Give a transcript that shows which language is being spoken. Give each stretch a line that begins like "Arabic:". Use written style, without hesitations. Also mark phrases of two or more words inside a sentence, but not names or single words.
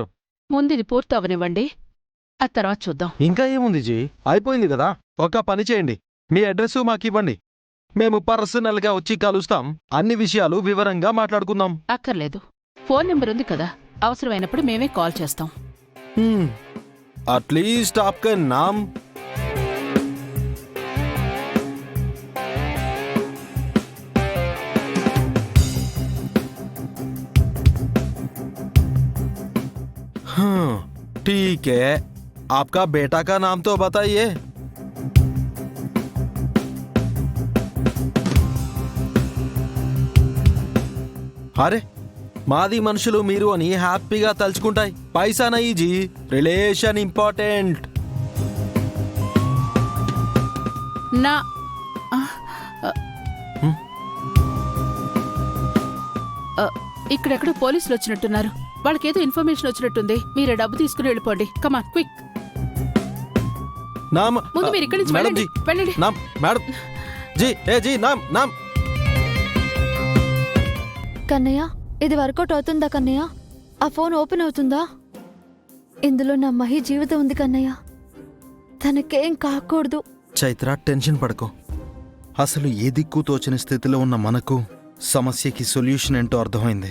Telugu: ముందు ఇది పూర్తి అవనివ్వండి, ఆ తర్వాత చూద్దాం. ఇంకా ఏముంది జీ, అయిపోయింది కదా. ఒక పని చేయండి, మీ అడ్రస్ మాకు ఇవ్వండి, మేము పర్సనల్గా వచ్చి కలుస్తాం. అన్ని విషయాలు వివరంగా మాట్లాడుకుందాం. అక్కర్లేదు, ఫోన్ నెంబర్ ఉంది కదా, అవసరమైనప్పుడు మేమే కాల్ చేస్తాం.
English: at least
Hindi: आपका नाम. ठीक है, आपका बेटा का नाम तो बताइए.
Telugu: अरे మాది మనుషులు మీరు అని హ్యాపీగా తలుచుకుంటాయి.
Hindi: पैसा नहीं जी,
English: relation important.
Telugu: నా ఇక్కడెక్కడ పోలీసులు వచ్చినట్టున్నారు. వాళ్ళకేదో ఇన్ఫర్మేషన్ వచ్చినట్టుంది. మీరు డబ్బు తీసుకుని వెళ్ళిపోండి.
English: come on quick.
Telugu: నామ్ ముందు మీరు ఇక్కడి నుంచి మేడం వెళ్ళండి. జీ, వెళ్ళండి.
Hindi: नाम मेडम जी, ए जी नाम नाम.
Telugu: కన్నయ్య, ఇది వర్కౌట్ అవుతుందా కన్నయ్య? ఆ ఫోన్ ఓపెన్ అవుతుందా? ఇందులో నా మహి జీవితం ఉంది కన్నయ్య, తనకేం కాకూడదు. చైత్ర, టెన్షన్ పడకో. అసలు ఏ దిక్కు తోచని స్థితిలో ఉన్న మనకు సమస్యకి సొల్యూషన్ ఏంటో అర్థమైంది.